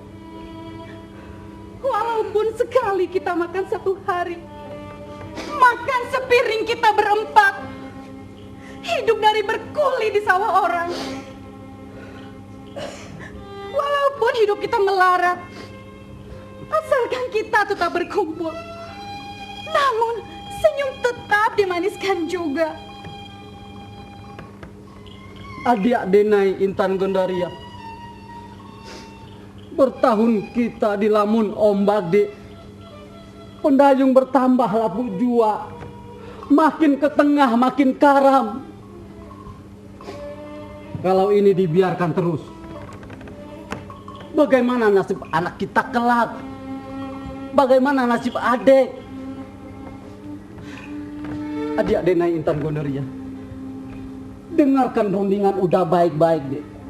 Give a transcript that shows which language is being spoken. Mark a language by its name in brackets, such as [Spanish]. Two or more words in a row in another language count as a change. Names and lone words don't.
[Indonesian] Walaupun sekali kita makan satu hari, makan sepiring kita berempat, hidup dari berkuli di sawah orang. Walaupun hidup kita melarat, asalkan kita tetap berkumpul, namun senyum tetap dimaniskan juga. Adik Denai Intan Gondaria, bertahun kita di lamun ombak di pendayung bertambah lapu jua, makin ke tengah makin karam. Kalau ini dibiarkan terus, bagaimana nasib anak kita kelak? Bagaimana nasib adik? Adik Denai Intan Gondaria, dengarkan rundingan udah baik-baik deh.